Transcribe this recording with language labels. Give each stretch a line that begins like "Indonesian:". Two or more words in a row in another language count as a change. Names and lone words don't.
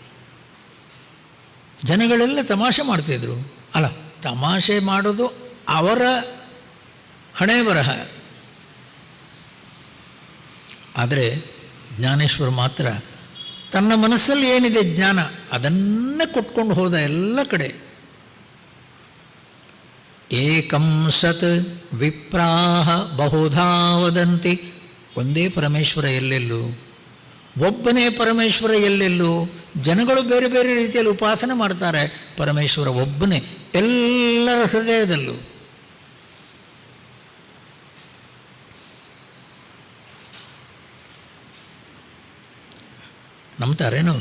Kannada: ಅಲ್ಲ, ತಮಾಷೆ ಮಾಡೋದು ಅವರ ಹಣೆ ಬರಹ. ಆದರೆ ಜ್ಞಾನೇಶ್ವರ್ ಮಾತ್ರ ತನ್ನ ಮನಸ್ಸಲ್ಲಿ ಏನಿದೆ ಜ್ಞಾನ, ಅದನ್ನೇ ಕೊಟ್ಕೊಂಡು ಹೋದ ಎಲ್ಲ ಕಡೆ.
Sanskrit: ಏಕಂ ಸತ್ ವಿಪ್ರಾಹ ಬಹುಧಾ ವದಂತಿ.
Kannada: ಒಂದೇ ಪರಮೇಶ್ವರ ಎಲ್ಲೆಲ್ಲೂ, ಒಬ್ಬನೇ ಪರಮೇಶ್ವರ ಎಲ್ಲೆಲ್ಲೂ. ಜನಗಳು ಬೇರೆ ಬೇರೆ ರೀತಿಯಲ್ಲಿ ಉಪಾಸನೆ ಮಾಡ್ತಾರೆ, ಪರಮೇಶ್ವರ ಒಬ್ಬನೇ ಎಲ್ಲರ ಹೃದಯದಲ್ಲೂ. ನಂಬ್ತಾರೇನವರು?